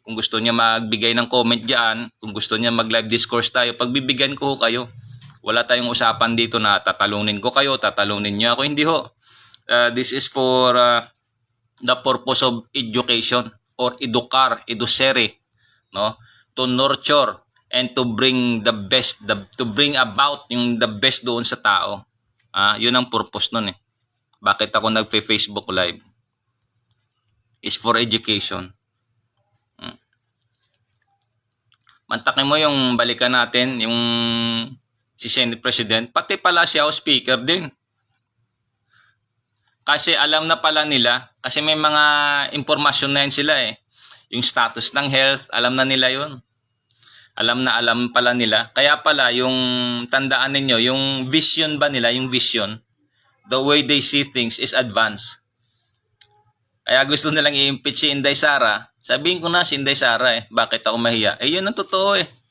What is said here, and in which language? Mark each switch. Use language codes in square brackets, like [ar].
[tl] Kung gusto niya magbigay ng comment dyan, kung gusto niya mag-live discourse tayo, pagbibigyan ko kayo. Wala tayong usapan dito na tatalunin ko kayo, tatalunin nyo ako. Hindi ho. [en] This is for the purpose of education or educare, no? To nurture and to bring the best, to bring about yung the best [tl] doon sa tao. Yun ang purpose nun eh. Bakit ako nagfe-Facebook Live? [en] Is for education. [tl] Mantakin mo yung balikan natin, yung si Senate President, pati pala si House Speaker din. Kasi alam na pala nila, kasi may mga impormasyon na yun sila eh. Yung status ng health, alam na nila yun. Alam pala nila. Kaya pala, yung tandaan ninyo, yung vision ba nila, yung vision, [en] the way they see things is advanced. [tl] Kaya gusto nilang i-impeach si Inday Sara. Sabihin ko na si Inday Sara eh. Bakit ako mahiya? Eh yun ang totoo eh.